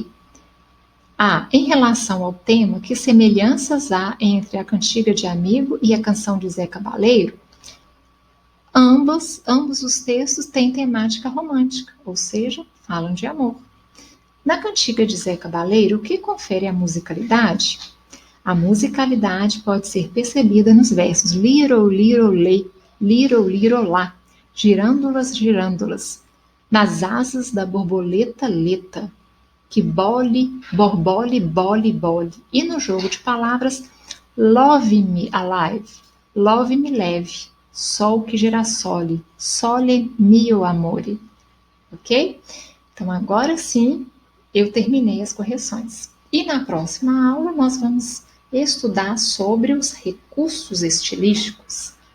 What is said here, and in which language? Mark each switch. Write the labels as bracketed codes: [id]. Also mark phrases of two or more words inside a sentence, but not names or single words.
[pt] Em relação ao tema, que semelhanças há entre a cantiga de Amigo e a canção de Zé Cabaleiro? Ambos os textos têm temática romântica, ou seja, falam de amor. Na cantiga de Zé Cabaleiro, o que confere a musicalidade? A musicalidade pode ser percebida nos versos [en] little, little, lay, little, little, [pt] lá, girândolas, girândolas, nas asas da borboleta, leta, que bole, borbole, bole, bole, e no jogo de palavras, [en] love me alive, love me [pt] leve, sol que gera sole, [it] sole mio amore, [pt] ok? Então agora sim eu terminei as correções. E na próxima aula nós vamos estudar sobre os recursos estilísticos.